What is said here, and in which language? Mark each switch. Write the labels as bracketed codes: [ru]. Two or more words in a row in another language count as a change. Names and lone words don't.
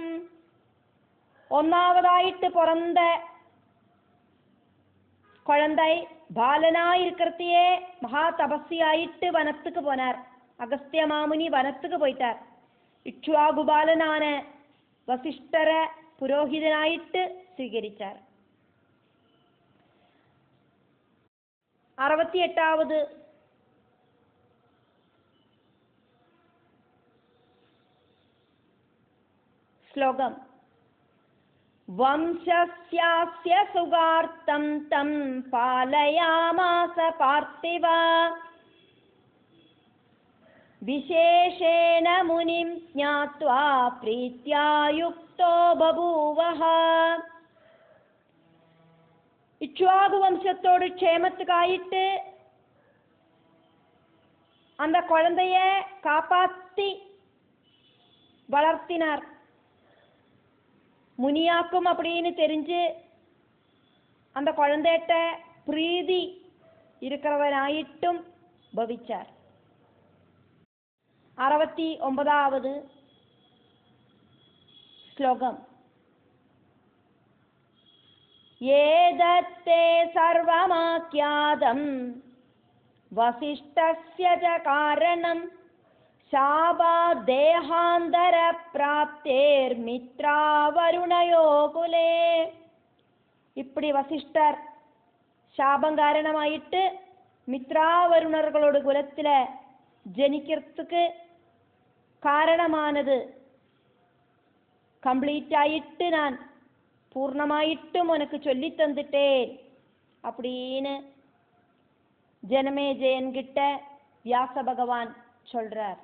[ta] ஒன்னாவதாயிட்டு பிறந்த குழந்தை பாலனாயிருக்கிறதையே மகா தபஸ்வியாயிட்டு வனத்துக்கு போனார். அகஸ்திய மாமுனி வனத்துக்கு போயிட்டார். இக்ஷ்வாகுபாலனான வசிஷ்டர புரோஹிதனாயிட்டு സ്വീകരിച്ചാர். [sa] 68வது श्लोकम् वंशस्यास्य सुगार्तं तं पालयामास पार्थिव विशेषेण मुनिं ज्ञात्वा प्रीत्या युक्तो बभूवः. [ta] இக்ஷ்வாகு வம்சத்தோடு க்ஷேமத்துக்காயிட்டு அந்த குழந்தைய காப்பாத்தி வளர்த்தினார். முனியாக்கும் அப்படின்னு தெரிஞ்சு அந்த குழந்தைகிட்ட பிரீதி இருக்கிறவனாயிட்டும் பவிச்சார். [sa] 69வது श्लोकम् एतत्ते सर्वमाख्यातं वसिष्ठस्य च कारणम् शापा देहांतर प्राप्तेर मित्रा वरुणयो कुले. [ta] இப்படி வசிஷ்டர் சாபம் காரணமாயிட்டு மித்ராவருணர்களோட குலத்தில் ஜனிக்கிறதுக்கு காரணமானது கம்ப்ளீட் ஆயிட்டு நான் பூர்ணமாயிட்டும் உனக்கு சொல்லி தந்துட்டேன் அப்படின்னு ஜனமேஜயன்கிட்ட வியாச பகவான் சொல்றார்.